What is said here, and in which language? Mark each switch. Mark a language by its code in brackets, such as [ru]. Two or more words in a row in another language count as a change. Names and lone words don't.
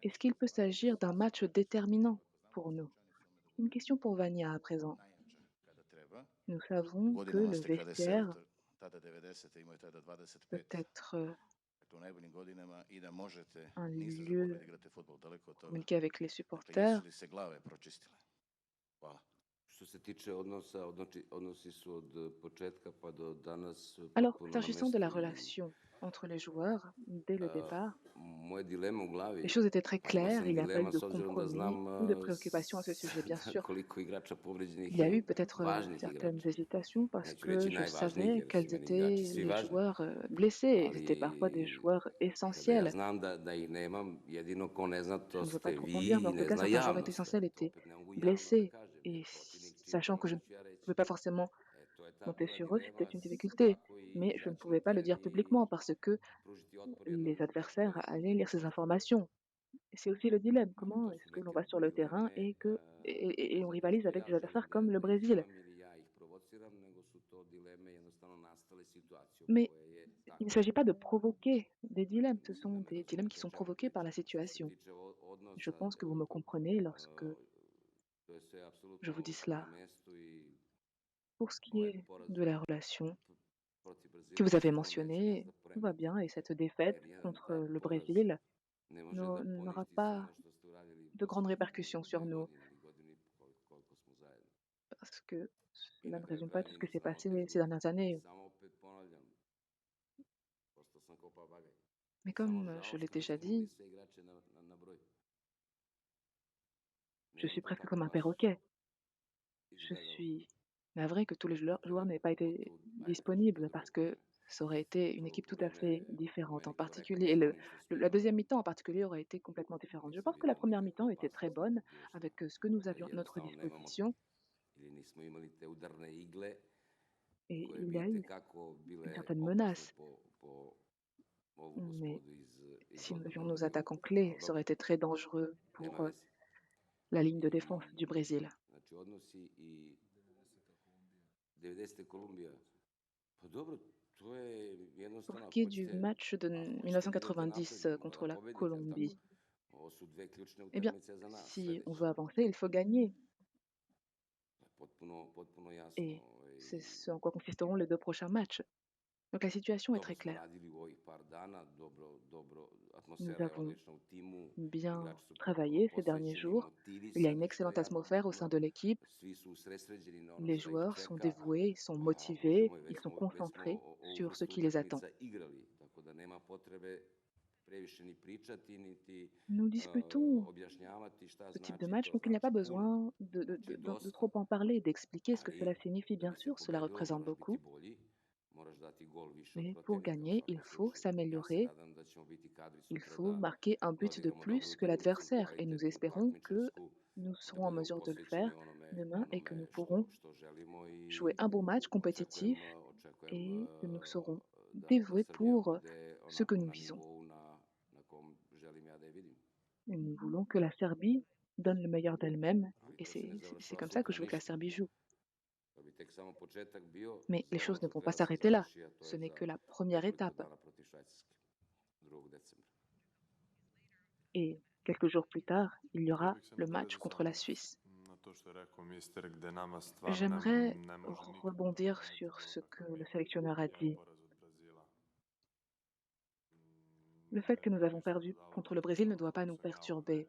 [fr] est-ce qu'il peut s'agir d'un match déterminant pour nous? Une question pour Vania à présent. Nous savons que le vestiaire peut être un lieu pour communiquer avec les supporters. [sr] Što se tiče odnosa, odnosi su od početka pa do danas [fr] Alors, [sr] potpuno na [fr] s'agissant de la [sr] mestu i [fr] relation entre les joueurs, dès le départ, [sr] moje dileme u glavi, [fr] les choses étaient très [sr] a imao [fr] claires, [sr] sam [fr] il n'y a pas eu [sr] dilema [fr] de [sr] s obzirom da [fr] compromis [sr] znam [fr] ou de préoccupation à ce sujet. Bien sûr, [sr] koliko igrača povređenih [fr] il y a [sr] je [fr] eu peut-être [sr] važnih [fr] certaines [sr] igrača. [fr] hésitations parce [sr] Neću [fr] que [sr] reći [fr] je [sr] najvažnijih, [fr] savais [sr] jer [fr] quels [sr] su meni igrači [fr] étaient [sr] svi [fr] les [sr] važni, [fr] joueurs blessés. Ils étaient parfois des [sr] ali [fr] joueurs [sr] kada ja [fr] essentiels. [sr] znam da ih nemam, jedino ko ne zna [fr] Je [sr] to [fr] ne veux pas [sr] ste [fr] trop en [sr] vi [fr] dire, mais [sr] i [fr] en tout [sr] ne [fr] cas, [sr] zna [fr] certains joueurs [sr] javnost. [fr] essentiels [sr] To [fr] étaient [sr] opet ne mogu javno da [fr] blessés. [sr] kažem, [fr] Et [sr] jer pobednici [fr] sachant que je ne [sr] ću ja reći. [fr] pouvais pas forcément [sr] To je ta [fr] compter [sr] bila [fr] sur eux, c'était [sr] dilema [fr] une difficulté. [sr] kako i [fr] Mais je ne [sr] izaći na [fr] pouvais pas le [sr] teren [fr] dire [sr] i [fr] publiquement parce que [sr] pružiti otpor jednom [fr] les adversaires [sr] verskom [fr] allaient lire ces informations. Et c'est aussi le dilemme. Comment [sr] To [fr] est-ce [sr] su [fr] que l'on [sr] neke [fr] va sur le terrain [sr] dileme, [fr] et et on [sr] ne zato [fr] rivalise [sr] što [fr] avec [sr] ja [fr] des adversaires [sr] želim [fr] comme le [sr] da [fr] Brésil? [sr] izigram ili ja ih provociram, nego su to dileme jednostavno nastale situacijom [fr] Mais [sr] koja je [fr] il ne [sr] takva. [fr] s'agit pas de provoquer des dilemmes, ce [sr] Mislim da [fr] sont [sr] me [fr] des dilemmes qui [sr] razumete o [fr] sont [sr] čemu [fr] provoqués par la [sr] pričam. Što se [fr] situation. [sr] tiče [fr] Je [sr] odnosa, [fr] pense que vous me comprenez lorsque [sr] to je sve [fr] je vous [sr] apsolutno [fr] dis [sr] na [fr] cela. [sr] mestu i [fr] Pour ce qui [sr] ovaj [fr] est [sr] poraz [fr] de la relation [sr] protiv [fr] que [sr] Brazila [fr] vous avez [sr] sigurno neće nas [fr] mentionnée, [sr] da [fr] tout va [sr] poremeti. [fr] bien et cette défaite [sr] Jer jedan [fr] contre [sr] tak [fr] le [sr] poraz [fr] Brésil [sr] ne može da [fr] n'aura [sr] poništi sve [fr] pas [sr] ono što ste uradili [fr] de grandes [sr] poslednje [fr] répercussions sur [sr] 2 [fr] nous [sr] godine ili godinu i po koliko smo zajedno. [fr] parce que [sr] I [fr] cela [sr] na [fr] ne [sr] kraju [fr] résume pas [sr] kraja [fr] tout ce [sr] nije [fr] qui [sr] ni [fr] s'est passé [sr] sramota [fr] ces dernières [sr] izgubiti. [fr] années. [sr] Samo opet ponavljam, postao sam kao papagaj. [fr] Mais [sr] Samo [fr] comme je [sr] žao [fr] l'ai [sr] što ne [fr] déjà [sr] stignemo ni [fr] dit, [sr] sve igrače na broj. [fr] je [sr] Nije mi [fr] suis [sr] to [fr] presque [sr] tako [fr] comme un [sr] baš [fr] perroquet. Je [sr] izgledalo. [fr] suis navrée que tous les joueurs n'aient pas été [sr] Pogotovo, ajde, [fr] disponibles [sr] drugo [fr] parce que ça aurait été une équipe tout à fait [sr] poluvreme [fr] différente. En [sr] meni korektno [fr] particulier, [sr] sa onim što smo [fr] la [sr] imali. [fr] deuxième mi-temps en particulier aurait été complètement différente. Je [sr] Nisam [fr] pense que la [sr] video [fr] première [sr] nikakve [fr] mi-temps était très [sr] opasnosti [fr] bonne [sr] niti bilo šta. [fr] avec ce que nous [sr] Da [fr] avions à notre [sr] jednostavno nemamo [fr] disposition [sr] ili nismo imali te udarne igle [fr] et [sr] koje [fr] il y [sr] bi [fr] a eu [sr] tekako [fr] une [sr] bile [fr] certaine [sr] opasne [fr] menace. [sr] po ovu [fr] Mais [sr] gospodu iz [fr] si nous avions [sr] odbrane [fr] nos [sr] Brazila. [fr] attaquants clés, [sr] Ali [fr] ça aurait [sr] dobro, [fr] été très dangereux [sr] nema [fr] pour [sr] veze. [fr] la ligne de défense [sr] I [fr] du Brésil. [sr] znači odnosi i 90. Kolumbija. Pa dobro, to je [fr] Pour [sr] jednostavno [fr] ce [sr] ako [fr] qui est du [sr] hoćete, [fr] match de [sr] ako hoćete da idete [fr] 1990 [sr] napred, [fr] contre [sr] da [fr] la [sr] pobedite, jel tako? [fr] Colombie, [sr] Ovo su dve ključne [fr] eh bien, [sr] utakmice za nas, [fr] si on [sr] sledeće. [fr] veut avancer, il faut gagner. [sr] Potpuno jasno. [fr] Et c'est ce en quoi consisteront les 2 prochains matchs. Donc la situation est [sr] Dobro [fr] très [sr] smo [fr] claire. [sr] radili u ovih par dana, dobro, [fr] Nous [sr] atmosfera je [fr] avons [sr] odlična u timu, [fr] bien [sr] igrači su potpuno [fr] travaillé ces derniers [sr] posvećeni, [fr] jours. Il y a une [sr] motivisani, što je [fr] excellente [sr] jako [fr] atmosphère au sein [sr] bitno. [fr] de l'équipe. [sr] Svi su usredsređeni na ono [fr] Les [sr] šta ih [fr] joueurs sont [sr] čeka. [fr] dévoués, ils sont [sr] A [fr] motivés, [sr] Bože moj, [fr] ils sont [sr] već smo [fr] concentrés [sr] ovu [fr] sur ce [sr] vrstu [fr] qui les attend. [sr] utakmica igrali, tako da nema potrebe previše ni pričati, niti [fr] Nous disputons [sr] objašnjavati šta [fr] ce type de [sr] znači, [fr] match, [sr] to [fr] donc il n'y a [sr] znači [fr] pas [sr] puno, [fr] besoin [sr] znači [fr] de [sr] dosta. [fr] trop en parler, d'expliquer ce que cela [sr] Ali, [fr] signifie. [sr] da [fr] Bien [sr] bi se [fr] sûr, cela [sr] pobedilo, [fr] représente [sr] moraš biti [fr] beaucoup, [sr] bolji, moraš dati gol više od [fr] mais pour [sr] protivnika u [fr] gagner, il [sr] svakom [fr] faut [sr] slučaju. Ja se [fr] s'améliorer. [sr] nadam da ćemo biti kadri [fr] Il [sr] sutra [fr] faut [sr] da [fr] marquer un but de [sr] odigramo dobru [fr] plus que [sr] utakmicu, [fr] l'adversaire et nous [sr] kvalitetnu, [fr] espérons que [sr] takmičarsku, [fr] nous [sr] da [fr] serons en [sr] budemo [fr] mesure de le [sr] posvećeni [fr] faire demain et que nous [sr] onome [fr] pourrons [sr] što želimo i [fr] jouer un bon match compétitif [sr] očekujem [fr] et que nous serons [sr] da [fr] dévoués [sr] Srbija [fr] pour [sr] bude [fr] ce que [sr] onako [fr] nous [sr] na [fr] visons. [sr] nivou na kom želim ja da je vidim. [fr] Et nous voulons que la Serbie donne le meilleur d'elle-même [sr] Ali [fr] et [sr] to se ne [fr] c'est [sr] završava [fr] comme ça que [sr] sutra [fr] je veux que la [sr] ništa. [fr] Serbie joue. [sr] To bi tek samo početak bio [fr] Mais [sr] za [fr] les [sr] ono [fr] choses ne [sr] što [fr] vont pas [sr] treba se [fr] s'arrêter là. [sr] završi, a to [fr] Ce [sr] je [fr] n'est [sr] za [fr] que la première [sr] nekoliko [fr] étape. [sr] dana protiv Švajcarske, 2. decembra. [fr] Et quelques jours plus tard, il y aura le match contre la Suisse. J'aimerais rebondir sur ce que le sélectionneur a dit. Le fait que nous avons perdu contre le Brésil ne doit pas nous perturber.